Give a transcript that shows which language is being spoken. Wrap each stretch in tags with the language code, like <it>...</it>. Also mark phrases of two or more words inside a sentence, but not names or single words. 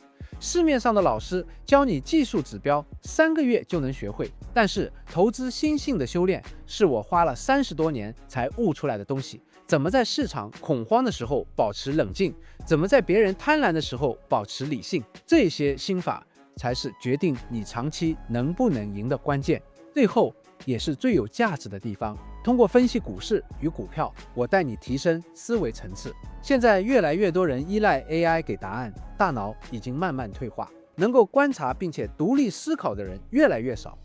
<zh>市面上的老師教你技術指標，3個月就能學會，但是投資心性的修煉是我花了30多年才悟出來的東西。怎麼在市场恐慌的時候保持冷靜，怎麼在別人貪婪的時候保持理性，這些心法才是決定你長期能不能贏的關鍵。最後也是最有價值的地方，通過分析股市與股票，我帶你提升思維層次。現在越來越多人依賴 AI 給答案，大腦已經慢慢退化，能夠觀察並且獨立思考的人越來越少。</zh>